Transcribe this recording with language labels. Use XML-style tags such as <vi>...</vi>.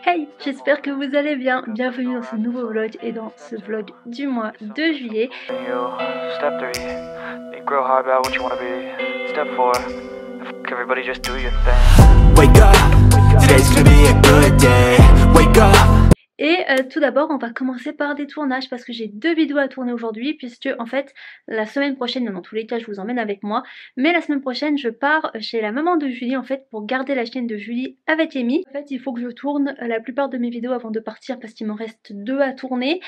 <fr>Hi, j'espère que vous allez bien. Bienvenue dans ce nouveau vlog et dans ce vlog du mois de juillet.</fr> <en>Step 3, think real hard about what you want to be. Step 4, everybody just do your thing. Wake up, today's gonna be a good day. Wake up.</en> <fr>Et tout d'abord on va commencer par des tournages parce que j'ai 2 vidéos à tourner aujourd'hui, puisque en fait la semaine prochaine, dans tous les cas je vous emmène avec moi, mais la semaine prochaine je pars chez la maman de Julie en fait pour garder la chienne de Julie avec Amy. En fait il faut que je tourne la plupart de mes vidéos avant de partir parce qu'il m'en reste 2 à tourner.</fr>